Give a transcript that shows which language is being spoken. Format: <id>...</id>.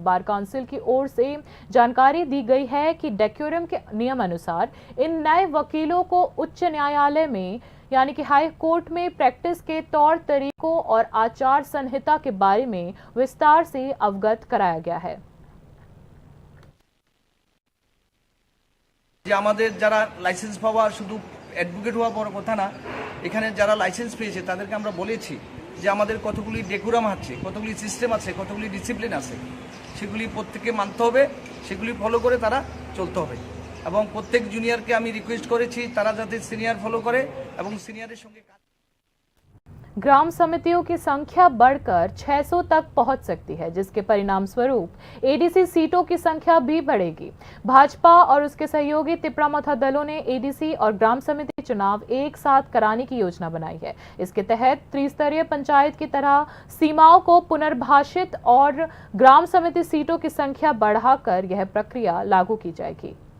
<hi>Bar council की ओर से जानकारी दी गई है कि डेकोरम के नियम अनुसार इन नए वकीलों को उच्च न्यायालय में यानी कि हाई कोर्ट में प्रैक्टिस के तौर तरीकों और आचार संहिता के बारे में विस्तार से अवगत कराया गया है।</hi> <bn>যে আমাদের যারা লাইসেন্স পাওয়া শুধু অ্যাডভোকেট হওয়া বড় কথা না, এখানে যারা লাইসেন্স পেয়েছে তাদেরকে আমরা বলেছি যে আমাদের কতগুলি ডেকোরাম আছে, কতগুলি সিস্টেম আছে, কতগুলি ডিসিপ্লিন আছে, সেগুলি প্রত্যেককে মানতে হবে, সেগুলি ফলো করে তারা চলতে হবে। এবং প্রত্যেক জুনিয়রকে আমি রিকোয়েস্ট করেছি তারা যাতে সিনিয়র ফলো করে এবং সিনিয়রের সঙ্গে</bn> <hi>ग्राम समितियों की संख्या बढ़कर 600 तक पहुंच सकती है, जिसके परिणाम स्वरूप एडीसी सीटों की संख्या भी बढ़ेगी। भाजपा और उसके सहयोगी तिपरामथा दलों ने एडीसी और ग्राम समिति चुनाव एक साथ कराने की योजना बनाई है। इसके तहत त्रिस्तरीय पंचायत की तरह सीमाओं को पुनर्भाषित और ग्राम समिति सीटों की संख्या बढ़ाकर यह प्रक्रिया लागू की जाएगी।</hi>